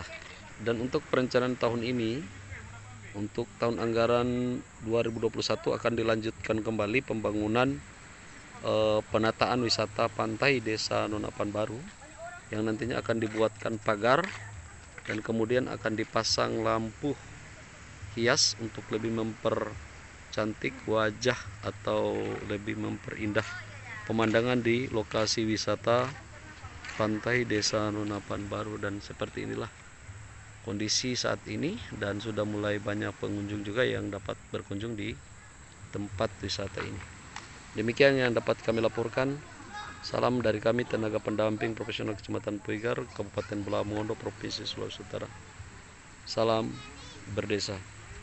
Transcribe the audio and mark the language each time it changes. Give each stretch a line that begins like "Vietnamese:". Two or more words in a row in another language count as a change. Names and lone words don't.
Indonesian: Dan untuk perencanaan tahun ini, untuk tahun anggaran 2021 akan dilanjutkan kembali pembangunan penataan wisata pantai Desa Nunapan Baru yang nantinya akan dibuatkan pagar dan kemudian akan dipasang lampu hias untuk lebih mempercantik wajah atau lebih memperindah pemandangan di lokasi wisata pantai Desa Nunapan Baru. Dan seperti inilah kondisi saat ini, dan sudah mulai banyak pengunjung juga yang dapat berkunjung di tempat wisata ini. Demikian yang dapat kami laporkan. Salam dari kami, tenaga pendamping profesional Kecamatan Puigar, Kabupaten Bolamondo, Provinsi Sulawesi Utara. Salam berdesa.